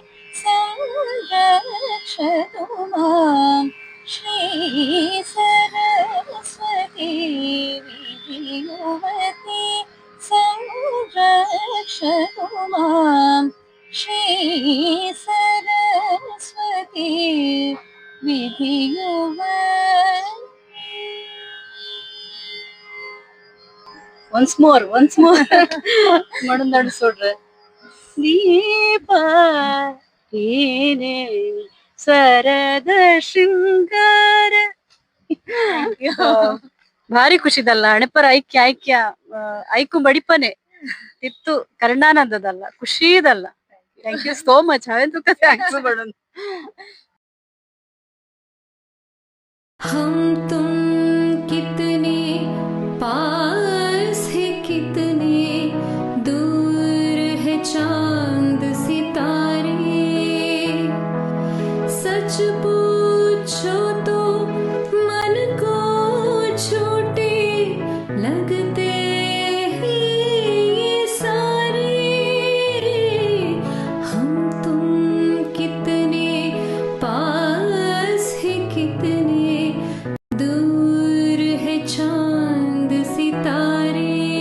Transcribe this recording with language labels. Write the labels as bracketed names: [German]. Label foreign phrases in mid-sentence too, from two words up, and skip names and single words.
[Sanskrit] ಸಂರಕ್ಷತು ಮಾಂ ಶ್ರೀ ಸರಸ್ವತಿ ವಿಧಿ ಯುವತಿ ಸಂರಕ್ಷತು ಮಾಂ ಶ್ರೀ ಸರಸ್ವತಿ ವಿಧಿ ಯುವತಿ. [English] once more [Tulu] ಮಡಂದಾಡು ಸೋಡ್ರೆ ದೀಪ ಏನೇ ಸ್ವರದ ಶೃಂಗಾರ ಭಾರಿ ಖುಷಿದಲ್ಲ ಹಣೆಪರ ಐಕ್ಯ ಐಕು ಬಡಿಪನೆ ಇತ್ತು ಕರ್ಣಾನಂದದಲ್ಲ ಖುಷಿದಲ್ಲ. [English] thank you so much. ಅವೆಂತ thanks madam. [Hindi] हम तुम कितने पास है कितने दूर है चांद सितारे सच पूछो तो मन को छोटे लगते हैं ये सारे हम तुम कितने पास है कितने दूर है चांद सितारे